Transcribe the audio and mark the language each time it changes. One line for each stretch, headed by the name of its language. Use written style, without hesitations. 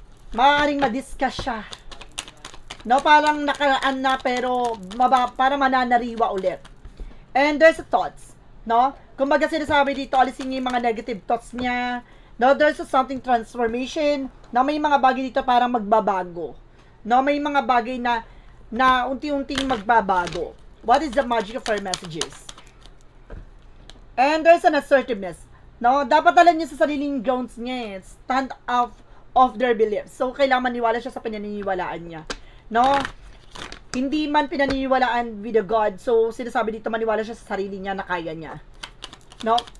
Filipino: Maaring madiscuss siya. No, parang nakaraan na pero para mananariwa ulit.
English: And there's thoughts,
Filipino: no? Kumbaga sinasabi dito, alisin niya yung mga negative thoughts niya.
English: No, there's something transformation.
Filipino: No, may mga bagay dito parang magbabago. No, may mga bagay na unti-unting magbabago.
English: What is the magic of our messages? And there's an assertiveness.
Filipino: No, dapat alam niya sa sariling grounds niya
English: stand up of their beliefs.
Filipino: So, kailangan maniwala siya sa pinaniniwalaan niya. No? Hindi man pinaniniwalaan with the God. So, sinasabi dito, maniwala siya sa sarili niya na kaya niya. No?